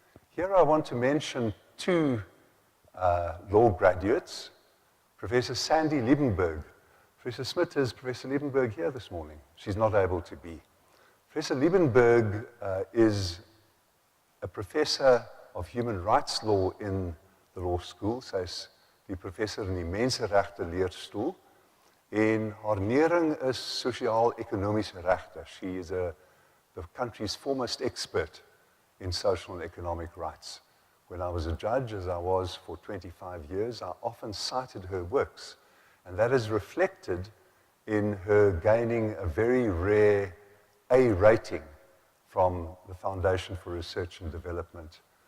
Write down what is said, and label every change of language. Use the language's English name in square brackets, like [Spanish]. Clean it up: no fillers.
[English] Here I want to mention 2 law graduates, Professor Sandy Liebenberg. Professor Smit, is Professor Liebenberg here this morning? She's not able to be. Professor Liebenberg is a professor of human rights law in the law school. [Afrikaans] Sy is die professor in die menseregte leerstoel en haar nering is sosiaal-ekonomiese regte. [English] She is the country's foremost expert in social and economic rights. When I was a judge, as I was for 25 years, I often cited her works, and that is reflected in her gaining a very rare A rating from the Foundation for Research and Development.